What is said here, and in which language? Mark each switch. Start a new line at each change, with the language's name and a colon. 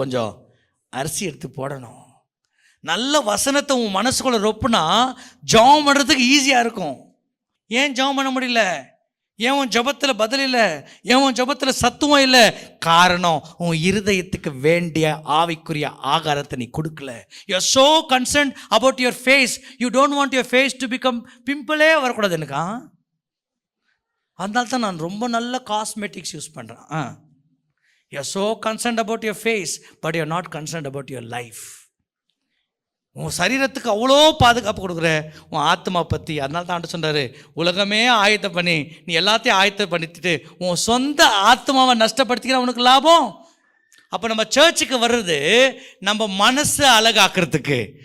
Tamil: கொஞ்சம் அரிசி எடுத்து போடணும். நல்ல வசனத்தை உன் மனசுக்குள்ள ரொப்புனா ஜெபம் பண்ணுறதுக்கு ஈஸியாக இருக்கும். ஏன் ஜெபம் பண்ண முடியல? ஏன் உன் ஜெபத்தில் பதில் இல்லை? ஏன் உன் ஜெபத்தில் சத்துவம் இல்லை? காரணம், உன் இருதயத்துக்கு வேண்டிய ஆவிக்குரிய ஆகாரத்தை நீ கொடுக்கல.
English: You are so concerned about your face. You don't want your face to become
Tamil: பிம்பிளே வரக்கூடாது எனக்கா. அதனால தான் நான் ரொம்ப நல்ல காஸ்மெட்டிக்ஸ் யூஸ் பண்ணுறேன்.
English: You are so concerned about your face, but you are not concerned about your life.
Tamil: உன் சரீரத்துக்கு அவ்வளோ பாதுகாப்பு கொடுக்குற உன் ஆத்மா பற்றி. அதனால தான் ஆண்டு சொல்கிறாரு, உலகமே ஆயத்தம் பண்ணி நீ எல்லாத்தையும் ஆயத்தம் பண்ணிட்டு உன் சொந்த ஆத்மாவை நஷ்டப்படுத்திக்கிற உனக்கு லாபம். அப்போ நம்ம சர்ச்சுக்கு வர்றது நம்ம மனசை அழகாக்குறதுக்கு.